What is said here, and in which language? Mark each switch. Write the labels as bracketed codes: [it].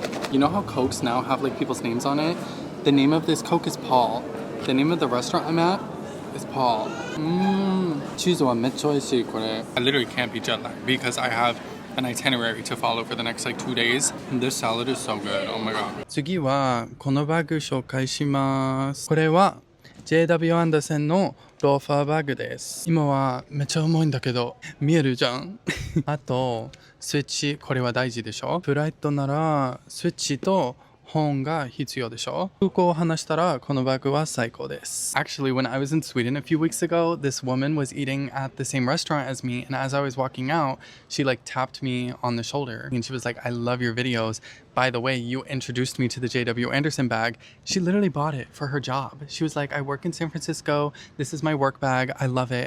[en] You know how Cokes now have like people's names on it? The name of this Coke is Paul. The name of the restaurant I'm at is Paul. [ja] Cheese wa meccha oishii kore. [en] I literally can't be jet lagged because I have an itinerary to follow for the next like 2 days. And this salad is so good. Oh my god. [ja] 次はこのバッグ紹介します。これは JW アンダーセンのローファーバッグです。今はめっちゃ重いんだけど見えるじゃん。あとスイッチ、これは大事でしょ。フライトならスイッチと本が必要でしょ。空港を話したらこのバッグは最高です。 [en] Actually, when I was in Sweden a few weeks ago, this woman was eating at the same restaurant as me, and as I was walking out, she like tapped me on the shoulder and she was like, I love your videos. By the way, you introduced me to the JW Anderson bag. She literally bought it for her job. She was like, I work in San Francisco. This is my work bag. I love it.